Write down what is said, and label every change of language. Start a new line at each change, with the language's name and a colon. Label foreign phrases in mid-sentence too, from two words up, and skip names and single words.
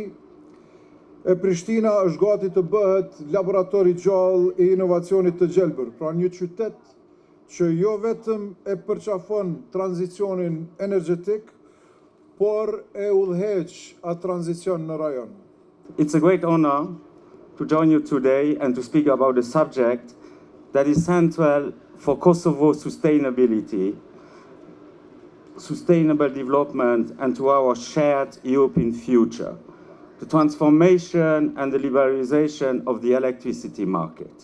Albanian: E Prishtina është gati të bëhet laboratori gjallë i inovacionit të gjelbër, pra një qytet që jo vetëm e përqafon tranzicionin energjetik, por e udhëheq atë tranzicion në rajon.
English: It's a great honor to join you today and to speak about a subject that is central for Kosovo sustainability, sustainable development, and to our shared European future, the transformation and the liberalization of the electricity market.